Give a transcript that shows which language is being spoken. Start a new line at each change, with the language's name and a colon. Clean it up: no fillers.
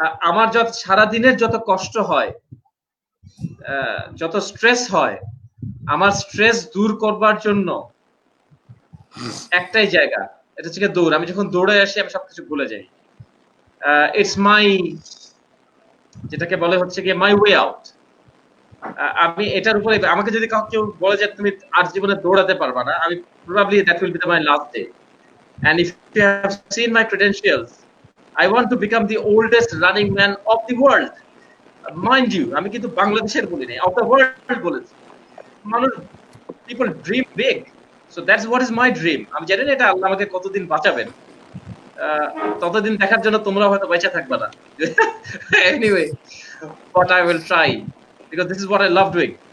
Bangla: আমার যত সারা দিনের যত কষ্ট হয়, যত স্ট্রেস হয়, আমার স্ট্রেস দূর করবার জন্য একটাই জায়গা, এটা হচ্ছে দৌড়। আমি যখন দৌড়ে আসি আমি সবকিছু ভুলে যাই।
English: it's my,
Bangla: যেটাকে বলে হচ্ছে গিয়ে
English: My way out.
Bangla: আমি এটার উপরে, আমাকে যদি কেউ বলে যে তুমি আর জীবনে দৌড়াতে পারবা না, আমি probably
English: That will be my last day. And if you have seen my credentials, I want to become the oldest running man of the world. Mind you,
Bangla: আমি কিন্তু বাংলাদেশের বলি নাই,
English: of the world
Bangla: বলেছি।
English: মানুষ, people dream big, so that's what is my dream.
Bangla: আমি জানি না এটা আল্লাহ আমাকে কতদিন বাঁচাবেন, ততদিন দেখার জন্য তোমরা হয়তো বেঁচে থাকবে না।
English: Anyway, but I will try because this is what I love doing.